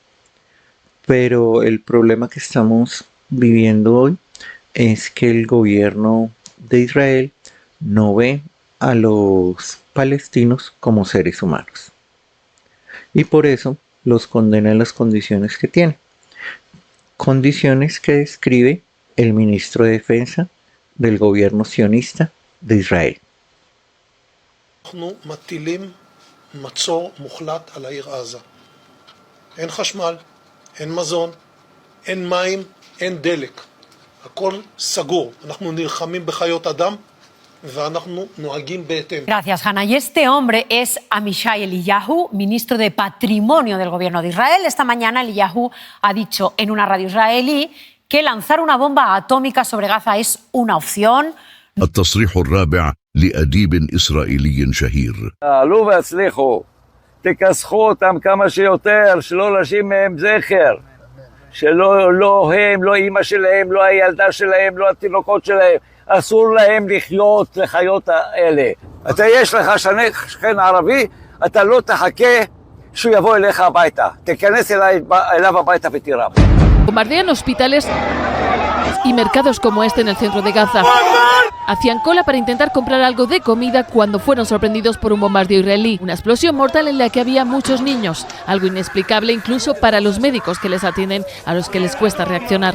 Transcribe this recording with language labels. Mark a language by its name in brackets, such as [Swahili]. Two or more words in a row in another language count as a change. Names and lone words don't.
[Spanish] Pero el problema que estamos viviendo hoy es que el gobierno de Israel no ve a los palestinos como seres humanos. Y por eso los condena a las condiciones que tiene. Condiciones que describe el ministro de Defensa del gobierno sionista de Israel. [Hebrew] אנחנו מטילים מצור מוחלט על העיר עזה. אין חשמל, אין מזון, אין מים, אין דלק. הכל סגור. אנחנו נלחמים בחיות אדם ואנחנו נוהגים בהתאם. [Spanish] Gracias, Hanna. Y este hombre es Amishai Eliyahu, ministro de Patrimonio del gobierno de Israel. Esta mañana Eliyahu ha dicho en una radio israelí que lanzar una bomba atómica sobre Gaza es una opción. [Arabic] التصريح الرابع لأديب إسرائيلي شهير. [Hebrew] עלו והצליחו, תכסחו אותם כמה שיותר, שלא להשאיר מהם זכר, שלא הם, לא אמא שלהם, לא הילדה שלהם, לא התינוקות שלהם, אסור להם לחיות לחיות האלה. אתה יש לך שכן ערבי, אתה לא תחכה שהוא יבוא אליך הביתה, תיכנס אליו הביתה ותירה. [Spanish] Bombardean hospitales y mercados como este en el centro de Gaza. Hacían cola para intentar comprar algo de comida cuando fueron sorprendidos por un bombardeo israelí. Una explosión mortal en la que había muchos niños, algo inexplicable incluso para los médicos que les atienden, a los que les cuesta reaccionar.